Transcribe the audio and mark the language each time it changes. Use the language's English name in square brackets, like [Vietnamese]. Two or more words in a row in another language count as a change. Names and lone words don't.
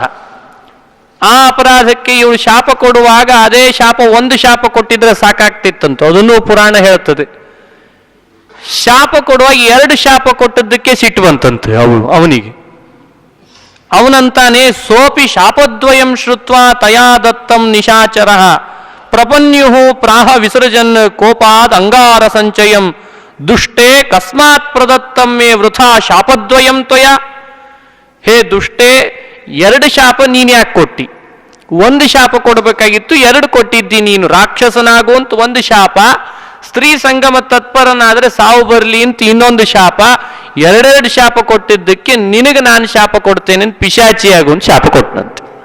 [Kannada] ಆ ಅಪರಾಧಕ್ಕೆ ಇವಳು ಶಾಪ ಕೊಡುವಾಗ ಅದೇ ಶಾಪ ಒಂದು ಶಾಪ ಕೊಟ್ಟಿದ್ರೆ ಸಾಕಾಗ್ತಿತ್ತಂತ, ಅದನ್ನು ಪುರಾಣ ಹೇಳ್ತದೆ. ಶಾಪ ಕೊಡುವಾಗ 2 ಶಾಪ ಕೊಟ್ಟದ್ದಕ್ಕೆ ಸಿಟ್ಟು ಬಂತಂತೆ ಅವನಿಗೆ. [Sanskrit] ಅವನಂತಾನೆ, ಸೋಪಿ ಶಾಪದ್ವಯಂ ಶ್ರುತ್ವಾ ತಯಾ ದತ್ತಂ ನಿಶಾಚರ ಪ್ರಪನ್ಯು ಪ್ರಾಹ ವಿಸರ್ಜನ್ ಕೋಪಾದ್ ಅಂಗಾರ ಸಂಚಯಂ ದುಷ್ಟೇ ಕಸ್ಮಾತ್ ಪ್ರದತ್ತಂ ಮೇ ವೃಥಾ ಶಾಪದ್ವಯಂ ತ್ವಯ. [Kannada] ಹೇ ದುಷ್ಟೇ, 2 ಶಾಪ ನೀನು ಯಾಕೆ ಕೊಟ್ಟಿ? 1 ಶಾಪ ಕೊಡಬೇಕಾಗಿತ್ತು, 2 ಕೊಟ್ಟಿದ್ದಿ ನೀನು. ರಾಕ್ಷಸನಾಗುವಂತ 1 ಶಾಪ, ಸ್ತ್ರೀ ಸಂಗಮ ತತ್ಪರನಾದ್ರೆ ಸಾವು ಬರಲಿ ಅಂತ ಇನ್ನೊಂದು ಶಾಪ, 2 ಶಾಪ ಕೊಟ್ಟಿದ್ದಕ್ಕೆ ನಿನಗೆ ನಾನು ಶಾಪ ಕೊಡ್ತೇನೆ ಅಂತ ಪಿಶಾಚಿಯಾಗುವಂತ ಶಾಪ ಕೊಟ್ಟನಂತೆ.